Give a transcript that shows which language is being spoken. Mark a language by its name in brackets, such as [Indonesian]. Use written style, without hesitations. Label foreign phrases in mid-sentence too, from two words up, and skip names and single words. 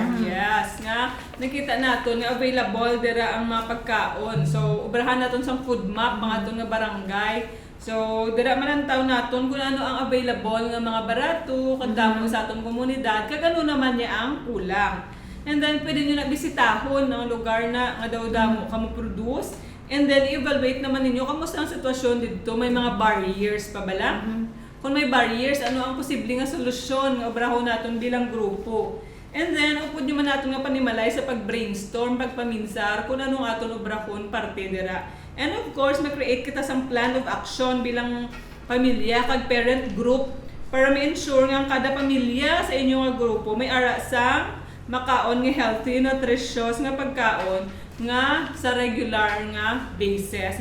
[Hiligaynon] Yes, nga nakita naton nga available dira ang mga pagkaon. So obrahan naton sang [English] food map [Hiligaynon] mga aton nga barangay. So dira man ang taw naton kung ano ang available nga mga barato kadamo sa aton komunidad kag ano naman niya ang kulang. [English] And then [Hiligaynon] pwede niyo na bisitahon ang lugar na nga daw damo kamo produce. [English] And then, [Hiligaynon] evaluate naman ninyo, kamusta ang sitwasyon dito? May mga barriers pa ba lang? Kung may barriers, ano ang posibleng nga solusyon nga obrahon natin bilang grupo? [English] And then, [Hiligaynon] upod nyo man natin nga panimalay sa pag-brainstorm, pagpaminsar, kung anong aton obrahon parte dira. [English] And of course, [Hiligaynon] mag-create kita sa [English] plan of action [Hiligaynon] bilang pamilya, kag [English] parent group, [Hiligaynon] para ma-ensure nga ang kada pamilya sa inyong nga grupo may ara sang makaon nga healthy, nutritious nga pagkaon nga sa regular nga basis.